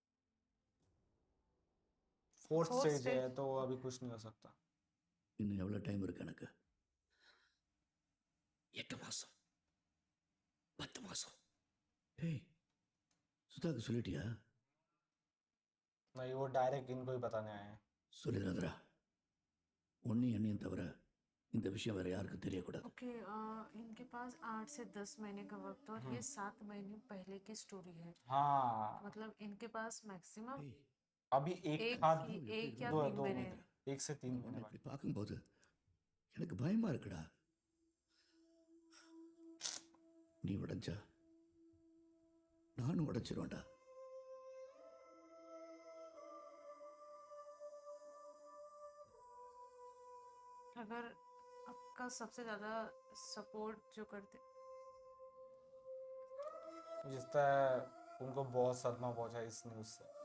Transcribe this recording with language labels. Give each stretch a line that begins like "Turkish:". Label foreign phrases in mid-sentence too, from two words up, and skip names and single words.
English: फोर्थ Fourth
Hindi: स्टेज है
English: stage.
Hindi: तो अभी कुछ नहीं हो सकता।
Tamil: இன்னும் எவ்வளோ டைம் இருக்கு எனக்கு? 8 மாசம், 10 மாசம். ஏய், சுதாக்கு சொல்லிட்டியா?
Hindi: नहीं, वो डायरेक्ट इनको ही बताने आए हैं।
Tamil: சொல்லிடாதடா. ஒன்னையும் என்னையும் தவிர இந்த விஷயம் வேற யாருக்கும் தெரியக்கூடாது.
Hindi: ओके इनके पास 8 से 10 महीने का वक्त है और ये 7 महीने पहले की स्टोरी है। हाँ, मतलब इनके पास मैक्सिमम अभी एक एक खाद एक या दो 3 दो महीने एक से 3
Tamil: உன்னை
Hindi: महीने
Tamil: இப்படி பார்க்கும்போது எனக்கு பயமா இருக்குடா. நீ உடைஞ்சா நானும் உடைச்சிருவேன்டா.
Hindi: अगर आपका सबसे ज्यादा सपोर्ट जो करते जिस तरह उनको बहुत सदमा पहुंचा इस न्यूज से।